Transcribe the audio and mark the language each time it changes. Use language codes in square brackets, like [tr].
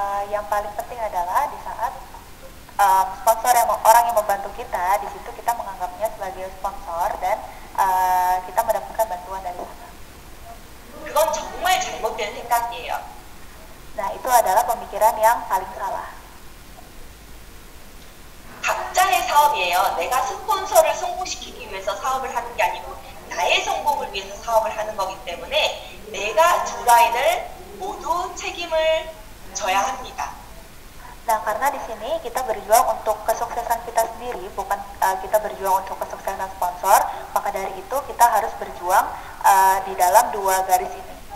[id] yang paling penting adalah di saat sponsor orang yang membantu kita, di situ kita menganggapnya sebagai sponsor dan kita mendapatkan bantuan dari sana. [ko] 그건 정말 잘못된 생각이에요. [id] Nah, itu adalah pemikiran yang paling salah. [ko] 각자의 사업이에요. 내가 스폰서를 성공시키기 위해서 사업을 하는 게 아니고 나의 성공을 위해서 사업을 하는 거기 때문에 내가 두 라인을 모두 책임을 져야 합니다. [id] Nah, karena di sini kita berjuang untuk kesuksesan kita sendiri, bukan kita berjuang untuk kesuksesan sponsor, maka dari itu kita harus berjuang di dalam dua garis ini.